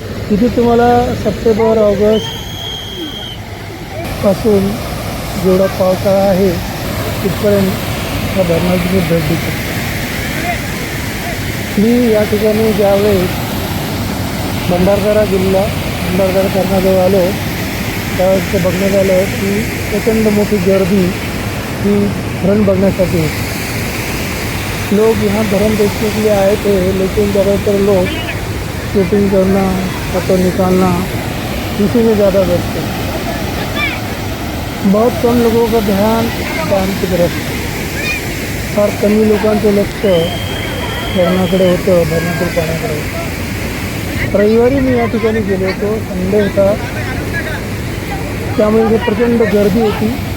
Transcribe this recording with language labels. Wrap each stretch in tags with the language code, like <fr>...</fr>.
<mr>तिथे तुम्हाला September August पासून जेवढा पावसाळा आहे तिथपर्यंत या धरणाची मी भेट देतो. मी या ठिकाणी ज्यावेळेस भंडारदरा धरणाजवळ आलो त्यावेळेस ते बघण्यात आलं की प्रचंड मोठी गर्दी ही धरण बघण्यासाठी होती.</mr> <hi>लोग यहाँ धरण देखने के लिए आए थे, लेकिन ज़्यादातर लोग शूटिंग करना, फोटो निकालना इसी में ज़्यादा व्यस्त है. बहुत कम लोगों का ध्यान डॅम की तरफ,</hi> <mr>फार कमी लोकांचं लक्ष धरणाकडे होतं, धरणातील पाण्याकडे होतं. रविवारी मी या ठिकाणी गेलो होतो. संडे होता, त्यामुळे इथे प्रचंड गर्दी होती.</mr>